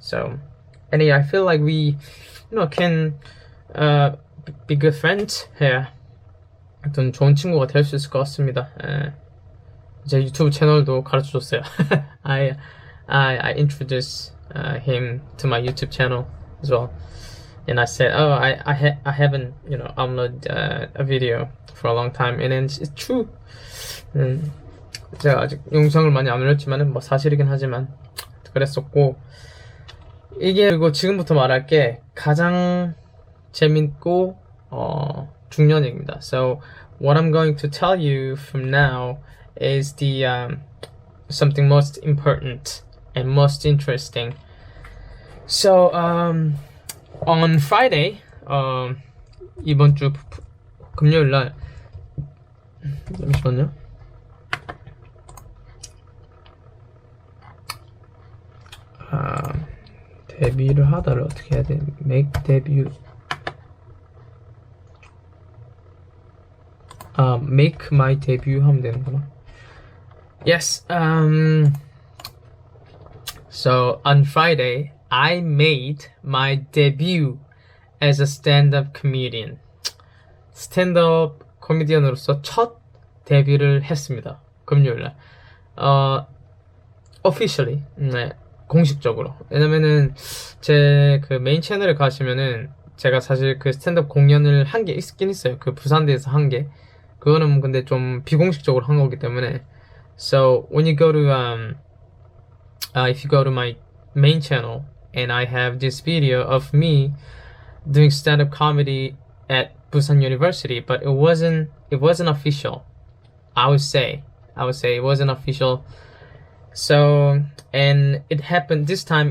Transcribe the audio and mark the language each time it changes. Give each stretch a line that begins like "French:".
English: So anyway, I feel like we can be good friends here.
Korean: 하여튼 좋은 친구가 될 수 있을 것 같습니다. 제 유튜브 채널도 가르쳐줬어요.
English: I introduced him to my YouTube channel as well, and I said, I haven't uploaded a video for a long time, and then it's true.
Korean: 제가 아직 영상을 많이 안 올렸지만은 뭐 사실이긴 하지만 그랬었고. 그리고 지금부터 말할게 가장 재밌고 중요한 얘기입니다.
English: So what I'm going to tell you from now is the something most important and most interesting. So on Friday,
Korean: 이번 주 금요일 날 잠시만요. 데뷔를 하다를 어떻게 해야 돼?
English: make debut. make my debut
Korean: 하면 되는구나.
English: Yes. So on Friday, I made my debut as a stand-up comedian.
Korean: 스탠드업 코미디언으로서 첫 데뷔를 했습니다. 금요일날.
English: Officially.
Korean: 네. 공식적으로. 왜냐면은 제 그 메인 채널에 가시면은 제가 사실 그 스탠드업 공연을 한 게 있긴 있어요. 그 부산대에서 한 게. 그거는 근데 좀 비공식적으로 한 거기 때문에.
English: So when you go to if you go to my main channel and I have this video of me doing stand-up comedy at Busan University, but it wasn't official. I would say it wasn't official. So, and it happened this time.